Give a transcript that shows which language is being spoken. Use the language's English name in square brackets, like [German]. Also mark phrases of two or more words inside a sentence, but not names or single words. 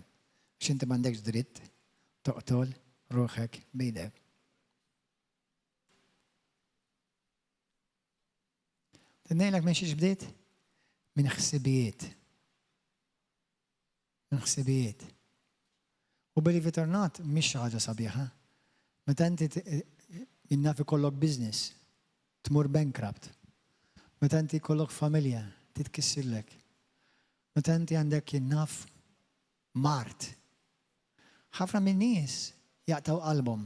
[Maltese] X'inti m'għandekx dritt toqtol ruħek bidek. Tnejlek minn xiex bdiet? Minn ħsibijiet. Minn ħsibijiet. [English] U believe it or not, [Maltese] mhix xi ħaġa sabiħa. Meta inti jinnaf ikollok business, tmur bankrupt. Meta inti jkollok familja, titkissirlek. Meta inti għandek jinnaf mart. ħafna minn nies jaqtaw qalbhom.